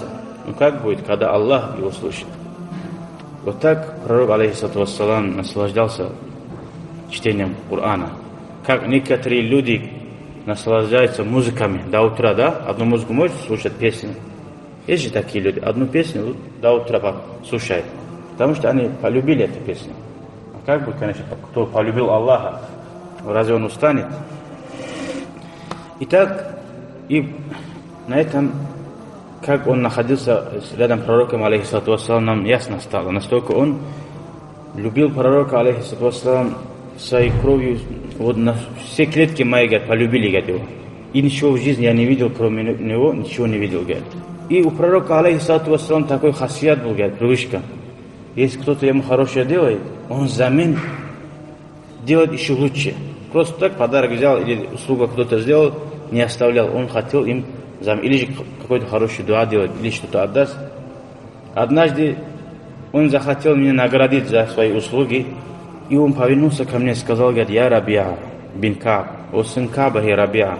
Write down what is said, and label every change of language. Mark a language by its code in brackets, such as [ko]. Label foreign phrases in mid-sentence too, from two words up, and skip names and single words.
[ru] Ну как будет, когда Аллах его слышит? Вот так пророк, [ar] عليه الصلاة والسلام, [ru] наслаждался чтением Корана. Как некоторые люди наслаждаются музыками до утра, да? Одну музыку можешь слушать, песню. Есть же такие люди, одну песню до утра слушают, потому что они полюбили эту песню. А как бы, конечно, кто полюбил Аллаха, разве он устанет? Итак, и на этом, как он находился рядом с пророком, [ar] عليه الصلاة والسلام, [ru] нам ясно стало. Настолько он любил пророка, [ar] عليه الصلاة والسلام, [ru] своей кровью, вот на все клетки мои, говорит, полюбили, говорит, его. И ничего в жизни я не видел, кроме него, ничего не видел, говорит. И у пророка, [ar] عليه الصلاة والسلام, [ru] такой хасият был, говорит, привычка. Если кто-то ему хорошее делает, он взамен делает еще лучше. Просто так подарок взял или услугу кто-то сделал, не оставлял. Он хотел им взамен, или же какой-то хороший дуа делать, или что-то отдаст. Однажды он захотел меня наградить за свои услуги, и он повернулся ко мне и сказал, говорит, я Рабиа бин Кааб, о сын Кааба, я Рабиа.